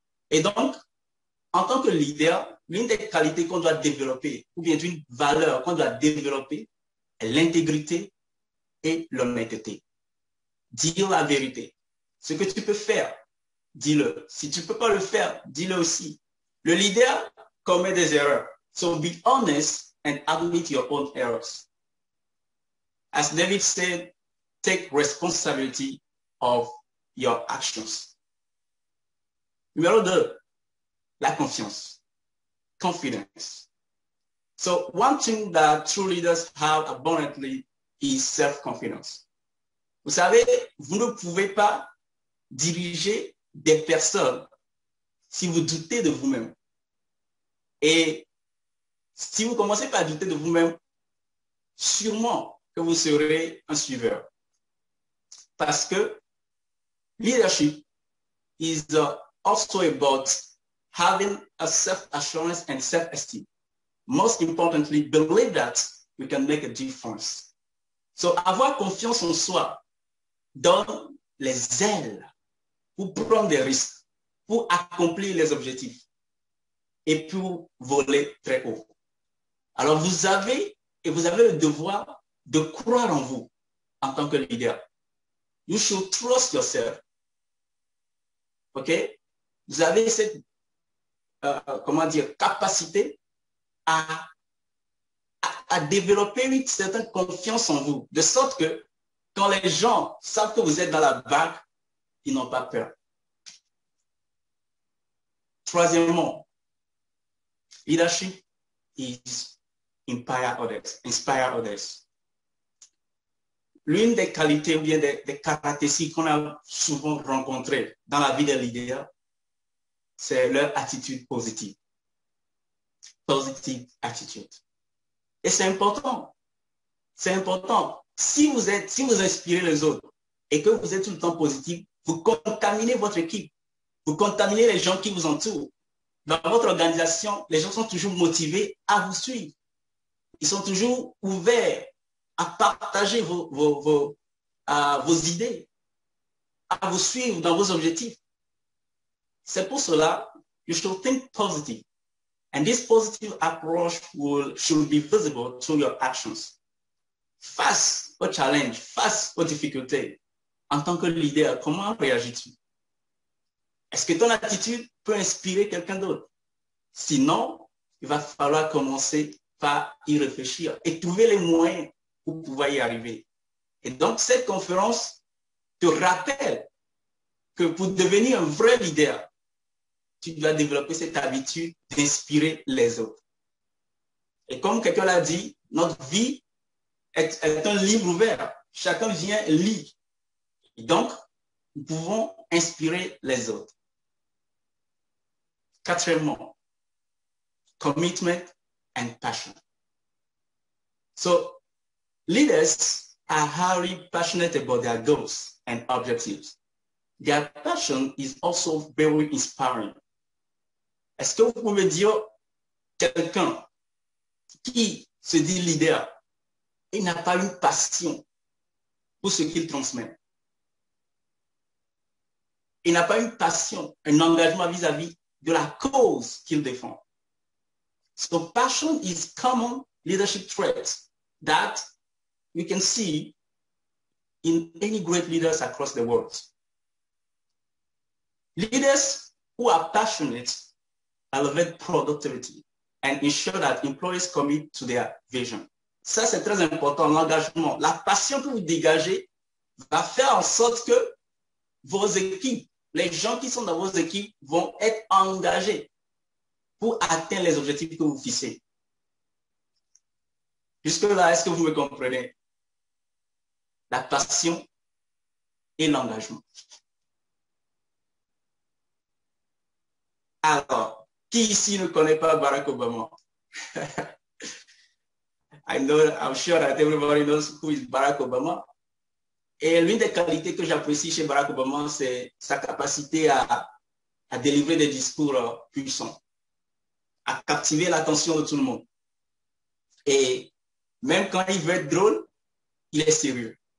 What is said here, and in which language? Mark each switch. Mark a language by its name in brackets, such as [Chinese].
[French] Et donc, en tant que leader, l'une des qualités qu'on doit développer ou bien d'une valeur qu'on doit développer est l'intégrité et l'honnêteté. Dire la vérité. Ce que tu peux faire, dis-le. Si tu ne peux pas le faire, dis-le aussi. Le leader commet des erreurs. [English] So be honest and admit your own errors. As David said, take responsibility of your actions. [French] Numéro 2, la confiance. Confidence. [English] So one thing that true leaders have abundantly is self-confidence. [French] Vous savez, vous ne pouvez pas diriger des personnes si vous doutez de vous-même. Et si vous commencez par douter de vous-même, sûrement que vous serez un suiveur. Parce que [English] leadership is also about having a self-assurance and self-esteem. Most importantly, believe that you can make a difference. [French] So, avoir confiance en soi donne les ailes pour prendre des risques, pour accomplir les objectifs et pour voler très haut. Alors, vous avez le devoir de croire en vous en tant que leader. [English] You should trust yourself. OK? [French] Vous avez cette, capacité à développer une certaine confiance en vous, de sorte que quand les gens savent que vous êtes dans la vague, ils n'ont pas peur. Troisièmement, [English] Leadership is inspire others, inspire others. [French] L'une des qualités ou bien des caractéristiques qu'on a souvent rencontrées dans la vie des leaders, c'est leur attitude positive. [English] Positive attitude. [French] Et c'est important. C'est important. Si vous inspirez les autres et que vous êtes tout le temps positif, vous contaminez votre équipe. Vous contaminez les gens qui vous entourent. Dans votre organisation, les gens sont toujours motivés à vous suivre. Ils sont toujours ouverts à partager vos idées, à vous suivre dans vos objectifs. C'est pour cela, [English] you should think positive. And this positive approach should be visible through your actions. [French] Face au challenge, face aux difficultés, en tant que leader, comment réagis-tu? Est-ce que ton attitude peut inspirer quelqu'un d'autre? Sinon, il va falloir commencer par y réfléchir et trouver les moyens pour pouvoir y arriver. Et donc, cette conférence te rappelle que pour devenir un vrai leader, tu dois développer cette habitude d'inspirer les autres. Et comme quelqu'un l'a dit, notre vie est un livre ouvert. Chacun vient lire. Et donc, nous pouvons inspirer les autres. [English] Quatrièmement, commitment and passion. So, leaders are highly passionate about their goals and objectives. Their passion is also very inspiring. [French] Est-ce que vous pouvez dire quelqu'un qui se dit leader et n'a pas une passion pour ce qu'il transmet? Il n'a pas une passion, un engagement vis-à-vis de la cause qu'il défend. [English] So passion is common leadership trait that we can see in any great leaders across the world. Leaders who are passionate elevate productivity and ensure that employees commit to their vision. [French] Ça, c'est très important, l'engagement. La passion que vous dégagez va faire en sorte que vos équipes, les gens qui sont dans vos équipes vont être engagés pour atteindre les objectifs que vous fixez. Jusque-là, est-ce que vous me comprenez? La passion et l'engagement. Alors, qui ici ne connaît pas Barack Obama? [English] I'm sure that everybody knows who is Barack Obama. [French] Et l'une des qualités que j'apprécie chez Barack Obama, c'est sa capacité à délivrer des discours puissants, à captiver l'attention de tout le monde. Et même quand il veut être drôle, il est sérieux.